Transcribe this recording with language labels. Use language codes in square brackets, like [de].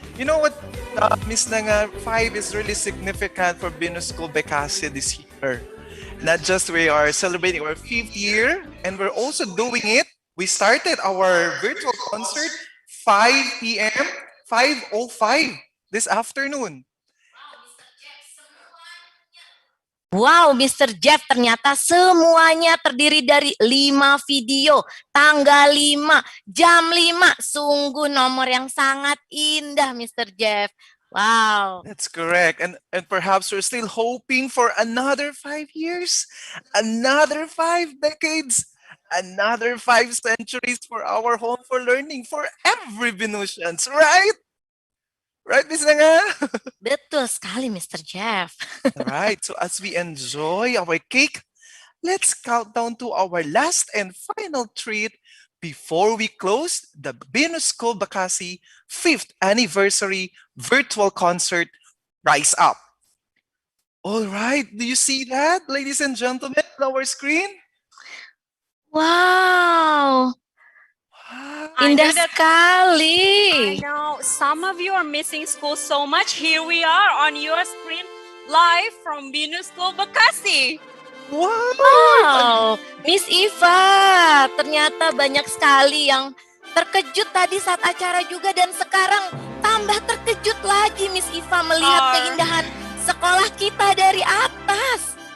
[en] You know what, Miss Nanga, 5 is really significant for BINUS School Bekasi this year. Not just we are celebrating our 5th year, and we're also doing it. We started our virtual concert 5 p.m., 5:05 this afternoon. Wow, Mr. [id] Jeff, ternyata semuanya terdiri dari 5 video, tanggal 5, jam 5. Sungguh nomor yang sangat indah, Mr. Jeff. Wow. [en] That's correct. And perhaps we're still hoping for another 5 years, another 5 decades, another 5 centuries for our home for learning for every Venusians, right? Right, Miss Nanga? [id] Betul sekali, Mr. Jeff. [en] Right, so as we enjoy our cake, let's count down to our last and final treat before we close the BINUS School Bekasi 5th anniversary virtual concert, Rise Up. All right, do you see that, ladies and gentlemen, on our screen? [id] Wow. Indah sekali. [en] I know. Some of you are missing school so much. Here we are on your screen, live from BINUS School Bekasi. [id] Wow, Miss Iva, ternyata banyak sekali yang terkejut tadi saat acara juga, dan sekarang tambah terkejut lagi Miss Iva melihat keindahan sekolah kita dari atas.